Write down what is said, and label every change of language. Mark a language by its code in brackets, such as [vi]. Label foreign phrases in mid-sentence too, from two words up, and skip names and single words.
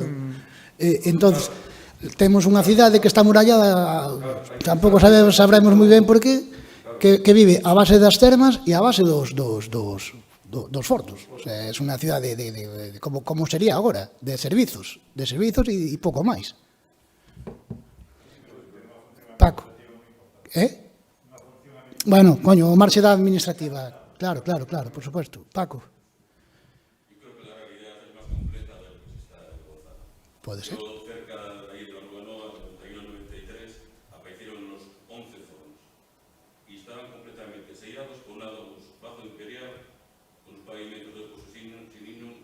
[gl] Entonces, temos unha cidade que está murallada, tampouco sabremos moi ben por qué, que vive a base das termas e a base dos fornos. [es] O sea, [gl] é unha cidade de como sería agora, de servizos e pouco máis. Paco. Bueno, coño, o marxe da administrativa. [es] Claro, por supuesto. Paco. Yo creo que la realidad es más completa de lo que se está gozando. [gl] Pode ser. [es] Yo, cerca de ahí de la Rúa Nova, en el 93, aparecieron los 11 fornos. Y estaban completamente sellados con adobos bajo imperial, con los pavimentos de posesión increíbles.